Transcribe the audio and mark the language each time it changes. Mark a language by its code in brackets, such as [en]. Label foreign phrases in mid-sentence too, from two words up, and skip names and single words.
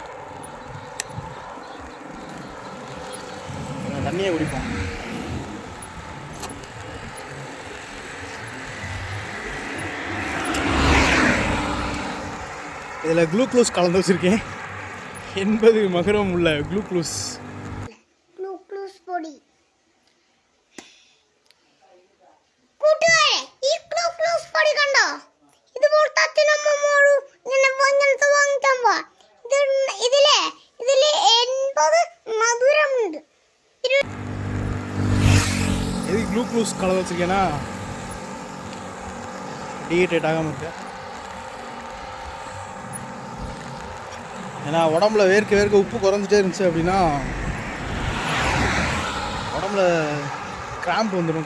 [ta] தண்ணியை குடிப்போம். இதில் குளுக்கோஸ் கலந்து வச்சுருக்கேன். 80 மகரம் உள்ள குளுக்கோஸ் [ml] പൊടി. കൂട്ടുകാരെ, ഈ ഗ്ലൂക്കോസ് പൊടി കണ്ടോ? ഇതുപോലത്തെ അച്ഛനമ്മമാരും ഇങ്ങനത്തെ വാങ്ങിക്കാൻ പോവാ. ഇതില് 80 മധുരമുണ്ട്. [ta] எதுக்கு குளுக்கோஸ் கலந்து வச்சுருக்கேன்னா டீஹைட்ரேட் ஆகாமல் இருக்கு. ஏன்னா உடம்புல வேர்க்க உப்பு குறைஞ்சிட்டே இருந்துச்சு அப்படின்னா உடம்புல கிராம்ப் வந்துடும்.